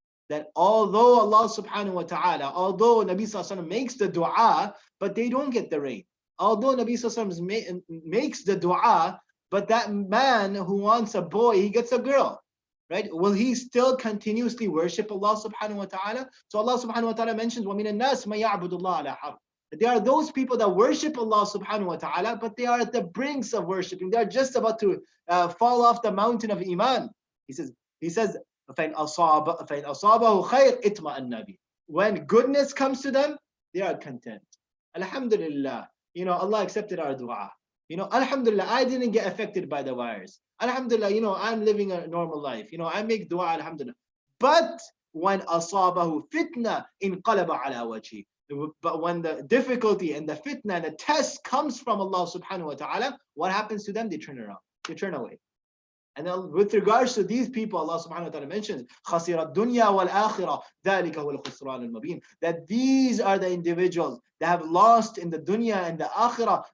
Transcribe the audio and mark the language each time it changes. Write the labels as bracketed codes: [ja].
[en] That although Allah Subhanahu wa Taala, although Nabi Sallallahu Alaihi Wasallam makes the dua, but they don't get the rain. Although Nabi Sallallahu Alaihi Wasallam makes the dua, but that man who wants a boy, he gets a girl, right? Will he still continuously worship Allah Subhanahu wa Taala? So Allah Subhanahu wa Taala mentions, [ar] وَمِنَ النَّاسِ مَن يَعْبُدُ اللَّهَ عَلَى حَرْفٍ. [en] There are those people that worship Allah Subhanahu wa Taala, but they are at the brinks of worshiping. They are just about to fall off the mountain of Iman. He says, [ar] فَإِنْ أَصَابَهُ خَيْرٌ اطْمَأَنَّ بِهِ. [en] When goodness comes to them, they are content. Alhamdulillah, Allah accepted our dua. Alhamdulillah, I didn't get affected by the virus. Alhamdulillah, I'm living a normal life. I make dua, alhamdulillah. But when [ar] أَصَابَهُ فِتْنَةٌ انْقَلَبَ عَلَى وَجْهِهِ. [en] But when the difficulty and the fitna and the test comes from Allah Subhanahu wa Ta'ala, what happens to them? They turn around. They turn away. And then with regards to these people, Allah Subhanahu wa Ta'ala mentions [ar] خَسِرَ الدُّنْيَا وَالْآخِرَةِ ذَلِكَ هُوَ الْخُسْرَانُ الْمُبِينُ. [en] That these are the individuals that have lost in the dunya and the akhirah.